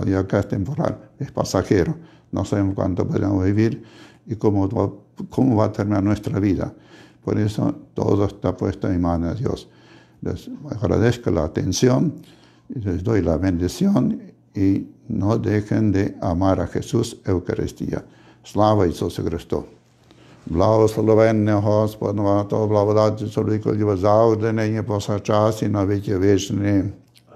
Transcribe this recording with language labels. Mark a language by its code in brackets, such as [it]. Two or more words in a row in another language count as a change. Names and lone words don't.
[es] Y acá es temporal, es pasajero, no sabemos cuánto podemos vivir y cómo va a terminar nuestra vida. Por eso todo está puesto en manos de Dios. Les agradezco la atención y les doy la bendición, y no dejen de amar a Jesús Eucaristía. [uk] Слава Ісусу Христу. Благословенне Господь, благодать чоловіка, завжди нині повсякчас і на віки вічні.